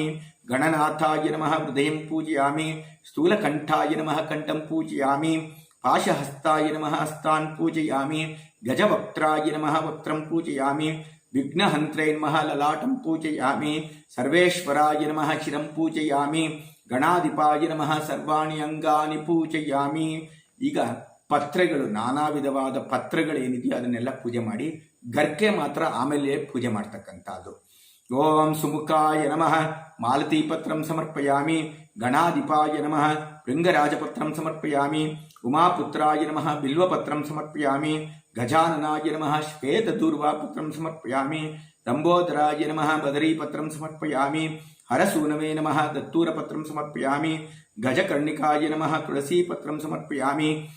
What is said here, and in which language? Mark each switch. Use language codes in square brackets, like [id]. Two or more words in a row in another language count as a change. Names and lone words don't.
[sa] ಗಣನಾಥಾಯ ನಮಃ ಹೃದಯಂ ಪೂಜಯಾಮಿ. ಸ್ಥೂಲಕಂಠಾಯ ನಮಃ ಕಂಠಂ ಪೂಜಯಾಮಿ. ಪಾಶಹಸ್ತಾಯ ನಮಃ ಹಸ್ತಾನ್ ಪೂಜಯಾಮಿ. ಗಜವಕ್ತ್ರಾಯ ನಮಃ ವಕ್ತ್ರಂ ಪೂಜಯಾಮಿ. ವಿಘ್ನಹಂತ್ರೇ ನಮಃ ಲಲಾಟಂ ಪೂಜಯಾಮಿ. ಸರ್ವೇಶ್ವರಾಯ ನಮಃ ಶಿರಂ ಪೂಜಯಾಮಿ. ಗಣಾಧಿಪಾಯ ನಮಃ ಸರ್ವಾಣಿ ಅಂಗಾನಿ ಪೂಜಯಾಮಿ. [kn] ಈಗ ಪತ್ರೆಗಳು, ನಾನಾ ವಿಧವಾದ ಪತ್ರಗಳೇನಿದೆಯೋ ಅದನ್ನೆಲ್ಲ ಪೂಜೆ ಮಾಡಿ. ಗರ್ಕೆ ಮಾತ್ರ ಆಮೇಲೆ ಪೂಜೆ ಮಾಡ್ತಕ್ಕಂಥದ್ದು. [sa] ಓಂ ಸುಮುಖಾಯ ನಮಃ ಮಾಲತಿ ಪತ್ರಂ ಸಮರ್ಪಯಾಮಿ. ಗಣಾಧಿಪಾಯ ನಮಃ ಭೃಂಗರಾಜಪತ್ರಂ ಸಮರ್ಪಯಾಮಿ. ಉಮಾಪುತ್ರಾಯ ನಮಃ ಬಿಲ್ವಪತ್ರಂ ಸಮರ್ಪಯಾಮಿ. ಗಜಾನನಾಯ ನಮಃ ಶ್ವೇತದೂರ್ವಾಪತ್ರಂ ಸಮರ್ಪಯಾಮಿ. ಲಂಬೋದರಾಯ ನಮಃ ಬದರೀಪತ್ರಂ ಸಮರ್ಪಯಾಮಿ. ಹರಸೂನವೇ ನಮಃ ದತ್ತೂರಪತ್ರಂ ಸಮರ್ಪಯಾಮಿ. ಗಜಕರ್ಣಿಕಾಯ ನಮಃ ತುಳಸೀಪತ್ರಂ ಸಮರ್ಪಯಾಮಿ.